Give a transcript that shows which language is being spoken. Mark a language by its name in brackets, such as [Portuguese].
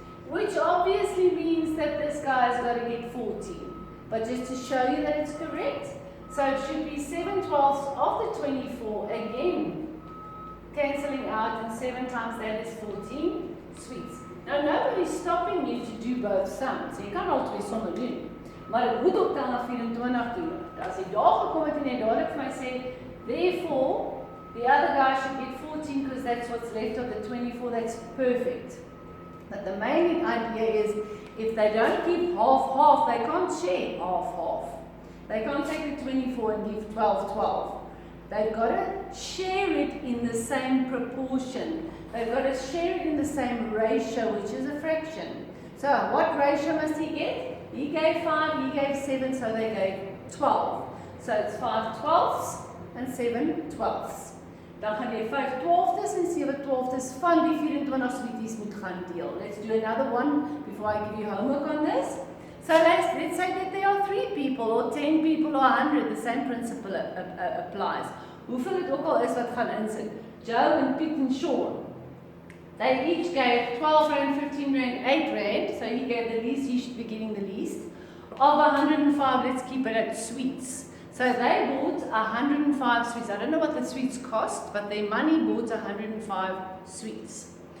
[English] Which obviously means that this guy has got to get 14. But just to show you that it's correct, so it should be 7/12 of the 24 again, cancelling out, and 7 times that is 14 sweets. Now nobody's stopping you to do both sums. [Afrikaans] Jy kan al twee somme doen, maar dit moet ook dan na 24 toe. As jy daar gekom het en jy dadelik vir my sê, [English] therefore, the other guy should get 14 because that's what's left of the 24, that's perfect. But the main idea is, if they don't give half-half, they can't share half-half. They can't take the 24 and give 12/12. They've got to share it in the same proportion. They've got to share it in the same ratio, which is a fraction. So what ratio must he get? He gave 5, he gave 7, so they gave 12. So it's 5/12 and 7/12. [Afrikaans] Dan gaan jy 5/12 en 7/12 van die 24 sweeties moet gaan deel. [English] Let's do another one before I give you homework on this. So let's say that there are 3 people or 10 people or 100, the same principle applies. [Afrikaans] Hoeveel het ook al is wat gaan insit. [English] Joe and Pete and Sean, they each gave 12 rand, 15 rand, 8 rand, so he gave the least, he should be getting the least. Of 105, let's keep it at sweets. So they bought 105 sweets. I don't know what the sweets cost, but their money bought 105 sweets.